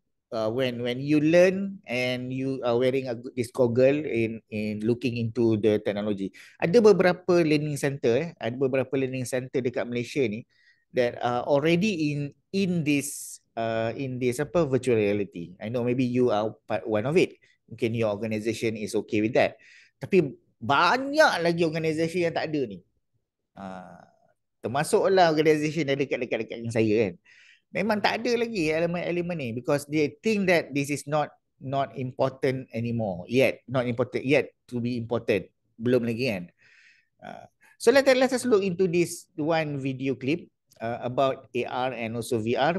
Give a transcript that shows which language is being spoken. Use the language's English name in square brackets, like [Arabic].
[English] When you learn and you are wearing this goggle in looking into the technology, [Malay] ada beberapa learning center dekat Malaysia ni [English] that are already in this virtual reality. I know maybe you are one of it. [Malay] Mungkin [English] your organisation is okay with that. [Malay] Tapi banyak lagi organisasi yang tak ada ni. Termasuklah organisasi yang dekat-dekat dengan saya kan. Memang tak ada lagi elemen-elemen ni [English] because they think that this is not important anymore yet, not important yet to be important, [Malay] belum lagi kan. [English] So let us look into this one video clip about AR and also VR.